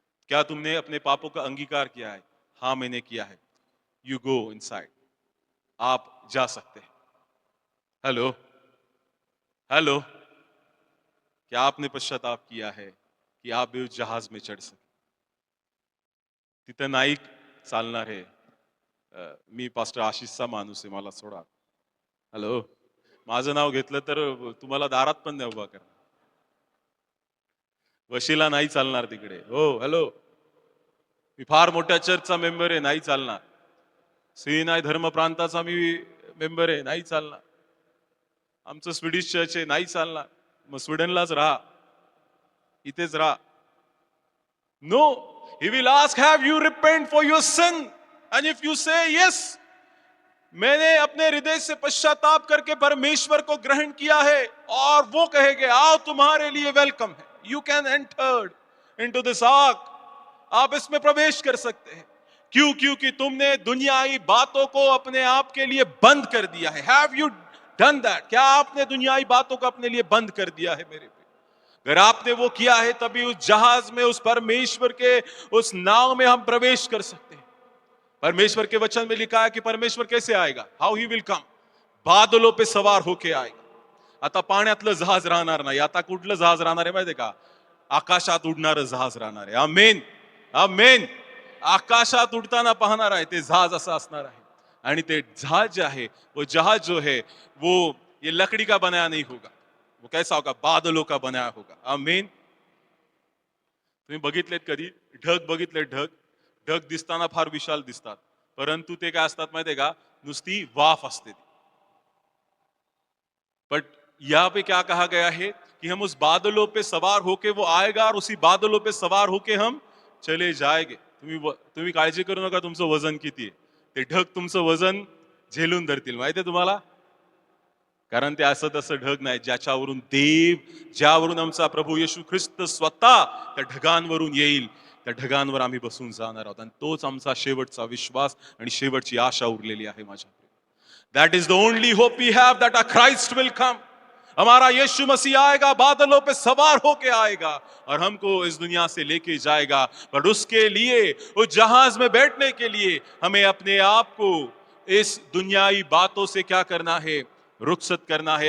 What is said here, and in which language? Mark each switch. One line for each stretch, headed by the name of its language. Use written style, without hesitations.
Hindi: क्या तुमने अपने पापों का अंगीकार किया है? हाँ मैंने किया है।
English: you go inside,
Hindi: आप जा सकते हैं। हेलो, हेलो, क्या आपने पश्चाताप किया है कि आप भी उस जहाज में चढ़ सके?
Marathi: तिथं नाही चालणार आहे, मी पास्टर आशिषचा माणूस आहे, मला सोडा। हॅलो, माझं नाव घेतलं तर तुम्हाला दारात पण नाही उभा करणार, वशीला नाही चालणार तिकडे। हो, हॅलो, मी फार मोठ्या चर्चचा मेंबर आहे, नाही चालणार। श्रीनाय धर्म प्रांताचा मी मेंबर आहे, नाही चालणार। आमचं स्वीडिश चर्च आहे, नाही चालणार, मग स्वीडनलाच राहा, इथेच राहा.
English: no, he will ask have you repent for your sin, and if you say yes,
Hindi: मैंने अपने हृदय से पश्चाताप करके परमेश्वर को ग्रहण किया है, और वो कहेंगे आओ तुम्हारे लिए वेलकम है,
English: you can enter into this ark,
Hindi: आप इसमें प्रवेश कर सकते हैं. क्यों? क्योंकि तुमने दुनियाई बातों को अपने आप के लिए बंद कर दिया है.
English: Have you done that?
Hindi: क्या आपने दुनियाई बातों को अपने लिए बंद कर दिया है मेरे पे? अगर आपने वो किया है, तभी उस जहाज में, उस परमेश्वर के उस नाव में हम प्रवेश कर सकते हैं. परमेश्वर के वचन में लिखा है कि परमेश्वर कैसे आएगा?
English: How he will come.
Hindi: बादलों पे सवार होके आएगा.
Marathi: आता पाण्यातलं जहाज राहणार नाही. आता कुठलं जहाज राहणार आहे माहितीये का? आकाशात उडणारं जहाज राहणार आहे. आमेन, आमेन. आकाशात उडताना पाहणार आहे ते जहाज असं असणार आहे. आणि ते जहाज जे आहे,
Hindi: वो जहाज जो है वो ये लकड़ी का बनाया नहीं होगा. वो कैसा होगा? बादलों का बनाया होगा. आमेन.
Marathi: तुम्ही बघितलेत कधी ढग? बघितले ढग? ढग दिसताना फार विशाल दिसतात, परंतु ते काय असतात माहितीये का? नुसती वाफ असते.
Hindi: बट यहाँ पे क्या कहा गया है कि हम उस बादलों पे सवार होके वो आएगा, और उसी बादलों पे सवार होके हम चले जाएंगे.
Marathi: तुम्ही काळजी करू नका तुमचं वजन किती आहे. ते ढग तुमचं वजन झेलून धरतील, माहितीये तुम्हाला? कारण ते असं तसं ढग नाही, ज्याच्यावरून देव, ज्यावरून आमचा प्रभू येशू ख्रिस्त स्वतः त्या ढगांवरून येईल, त्या ढगांवर आम्ही बसून जाणार आहोत. आणि तोच आमचा शेवटचा विश्वास आणि शेवटची आशा उरलेली आहे माझ्या.
English: That is the only hope we have, that our Christ will come.
Hindi: हमारा यीशु मसीह आएगा, बादलों पे सवार होके आएगा और हमको इस दुनिया से लेके जाएगा. पर उसके लिए, उस जहाज में बैठने के लिए, हमें अपने आप को इस दुनियाई बातों से क्या करना है? रुखसत करना है.